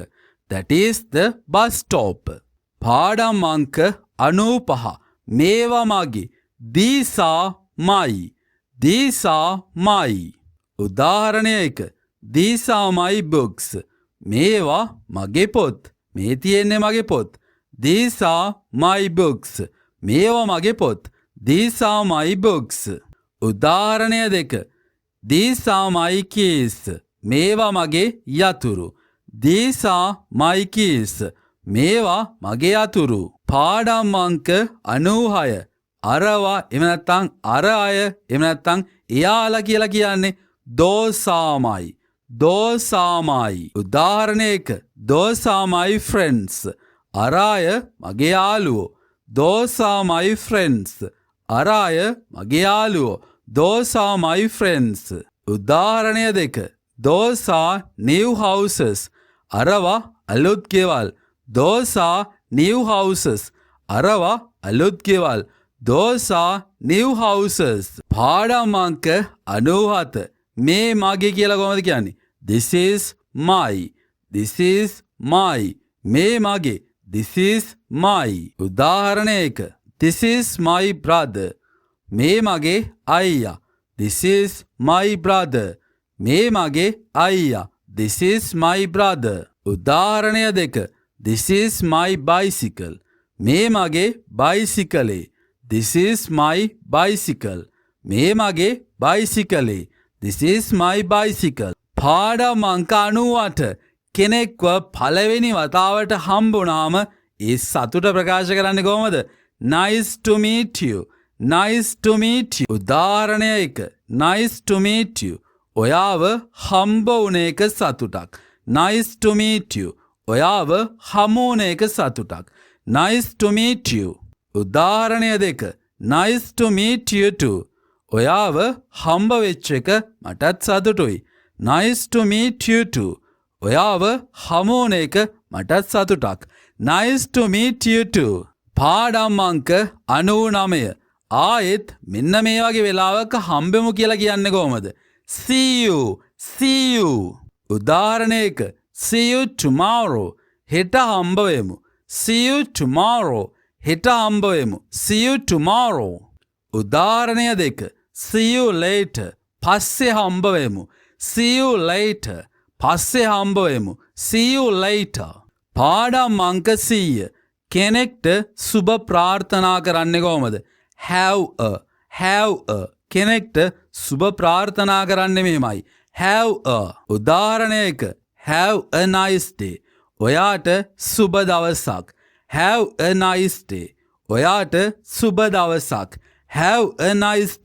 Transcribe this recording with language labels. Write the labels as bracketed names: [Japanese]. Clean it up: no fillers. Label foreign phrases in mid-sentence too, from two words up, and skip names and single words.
[English] That is the bus stop. [Sinhala] පාඩම් අංක 95. මේවා මගේ. [English] These are my. These are my. උදාහරණය 1. These are my books. [Sinhala] මේවා මගේ පොත්. මේ තියෙන්නේ මගේ පොත්. [English] These are my books. [Sinhala] මේවා මගේ පොත්. [English] These are my books. උදාහරණය 2. These are my keys. [Sinhala] මේවා මගේ යතුරු. [English] These are my keys. [Sinhala] මේවා මගේ යතුරු. පාඩම් අංක 96. අරවා එහෙම නැත්නම් අර අය එහෙම නැත්නම් එයාලා කියලා කියන්නේ [English] those are my. Those are my. උදාහරණ 1. Those are my friends. [Sinhala] අර අය මගේ යාළුවෝ. [English] Those are my friends. [Sinhala] අර අය මගේ යාළුවෝ. [English] Those are my friends. උදාහරණය 2. Those are new houses. [Sinhala] අරවා අලුත් ගෙවල්. [English] Those are new houses. [Sinhala] අරවා අලුත් ගෙවල්. [English] Those are new houses. [Sinhala] පාඩම් අංක 97. මේ මගේ කියලා කොහොමද කියන්නේ? [English] This is my. This is my. [Sinhala] මේ මගේ. [English] This is my. උදාහරණ 1. This is my brother. [Sinhala] මේ මගේ අයියා. [English] This is my brother. [Sinhala] මේ මගේ අයියා. [English] This is my brother. උදාහරණය 2. This is my bicycle. [Sinhala] මේ මගේ බයිසිකලේ. [English] This is my bicycle. [Sinhala] මේ මගේ බයිසිකලේ. [English] This is my bicycle. [Sinhala] පාඩම් අංක 98. කෙනෙක්ව පළවෙනි වතාවට හම්බුනාම ඒ සතුට ප්‍රකාශ කරන්නේ කොහොමද? [English] Nice to meet you. Nice to meet you. උදාහරණය 1. Nice to meet you. [Sinhala] ඔයාව හම්බ වුණ එක සතුටක්. [English] Nice to meet you. [Sinhala] ඔයාව හමු වුණ එක සතුටක්. [English] Nice to meet you. උදාහරණය 2. Nice to meet you too. [Sinhala] ඔයාව හම්බ වෙච්ච එක මටත් සතුටුයි. [English] Nice to meet you too. [Sinhala] ඔයාව හමු වුණ එක මටත් සතුටක්. [English] Nice to meet you too. [Sinhala] පාඩම් අංක 99. ආයෙත් මෙන්න මේ වගේ වෙලාවක හම්බෙමු කියලා කියන්නේ කොහොමද? [English] See you. See you. උදාහරණ 1. See you tomorrow. [Sinhala] හෙට හම්බ වෙමු. [English] See you tomorrow. [Sinhala] හෙට හම්බ වෙමු. [English] See you tomorrow. උදාහරණය 2. See you later. [Sinhala] පස්සේ හම්බ වෙමු. [English] See you later. [Sinhala] පස්සේ හම්බ වෙමු. [English] See you later. [Sinhala] පාඩම් අංක 100. කෙනෙක්ට සුබ ප්‍රාර්ථනා කරන්නේ කොහොමද? [English] Have a. [Sinhala] කෙනෙක්ට සුබ ප්‍රාර්ථනා කරන්නේ මෙහෙමයි. [English] Have a. උදාහරණ 1. Have a nice day. [Sinhala] ඔයාට සුබ දවසක්. [English] Have a nice day. [Sinhala] ඔයාට සුබ දවසක්. [English] Have a nice day.